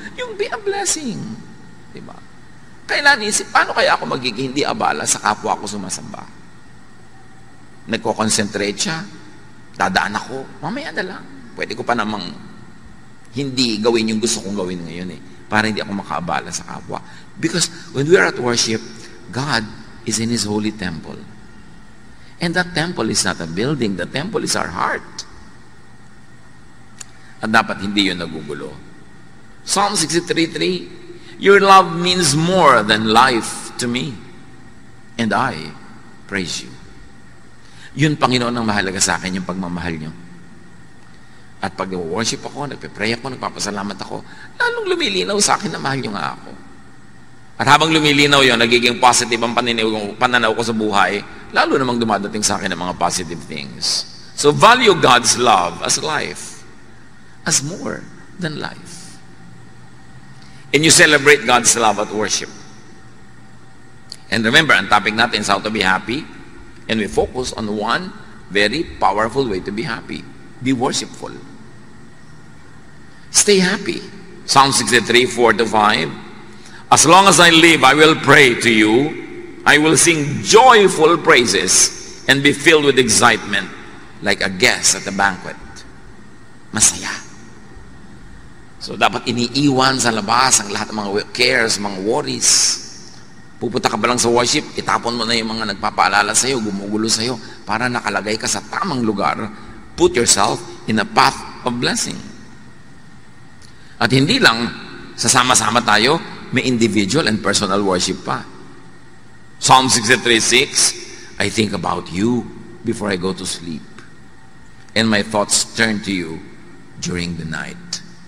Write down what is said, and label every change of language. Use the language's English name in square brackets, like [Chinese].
[English] Yung be a blessing. [Filipino] Diba? Kailan isip, paano kaya ako magiging hindi abala sa kapwa ko sumasamba? Nagko-concentrate siya, dadaan ako, mamaya na lang. Pwede ko pa namang hindi gawin yung gusto kong gawin ngayon para hindi ako makaabala sa kapwa. [English] Because when we are at worship, God is in His holy temple. And that temple is not a building. The temple is our heart. [Filipino] At dapat hindi yun nagugulo. [English] Psalm 63:3, your love means more than life to me, and I praise you. [Filipino] Yun, Panginoon, ang mahalaga sa akin, yung pagmamahal nyo. At pag worship ako, nagpe-pray ako, nagpapasalamat ako, lalong lumilinaw sa akin na mahal nyo nga ako. At habang lumilinaw yun, nagiging positive ang pananaw ko sa buhay, lalo namang dumadating sa akin ng mga positive things. [English] So value God's love as life, as more than life. And you celebrate God's love at worship. And remember, [Filipino] ang topic natin [English] is how to be happy. And we focus on one very powerful way to be happy. Be worshipful. Stay happy. Psalm 63:4-5. As long as I live, I will pray to you. I will sing joyful praises and be filled with excitement like a guest at a banquet. [Filipino] Masaya. So dapat iniiwan sa labas ang lahat ng mga cares, mga worries. Pupunta ka ba lang sa worship, itapon mo na yung mga nagpapaalala sa'yo, gumugulo sa'yo, para nakalagay ka sa tamang lugar. [English] Put yourself in a path of blessing. [Filipino] At hindi lang, sasama-sama tayo, may [English] individual and personal worship pa. Psalm 63:6, I think about you before I go to sleep, and my thoughts turn to you during the night.